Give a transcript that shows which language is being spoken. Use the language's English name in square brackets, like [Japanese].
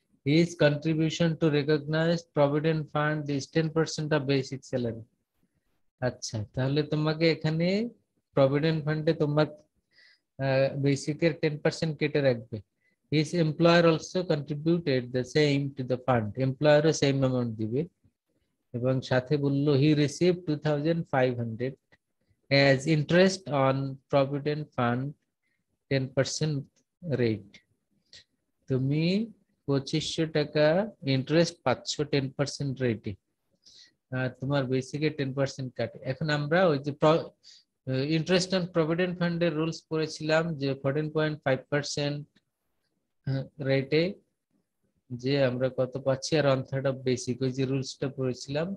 [English] His contribution to recognized provident fund is 10% of basic salary. [Bangla] আচ্ছা, তাহলে তোমাকে এখানে প্রভিডেন্ট ফান্ডে তোমার বেসিকের 10% কেটে রাখবে। [English] His employer also contributed the same to the fund, [Bangla] এমপ্লয়ারও same amount দিবে, এবং সাথে বললো [English] he received 2,500 as interest on provident fund 10% rate। [Bangla] তুমি 2,500 টাকা ইন্টারেস্ট পাচ্ছ 10% রেটে, তোমার বেসিকে 10% কাটে। এখন আমরা ওই যে ইন্টারেস্ট অন প্রভিডেন্ট ফান্ডের রুলস পড়েছিলাম যে 14.5% রেটে যে আমরা কত পাচ্ছি, আর 1/3 অফ বেসিক, ওই যে রুলসটা পড়েছিলাম।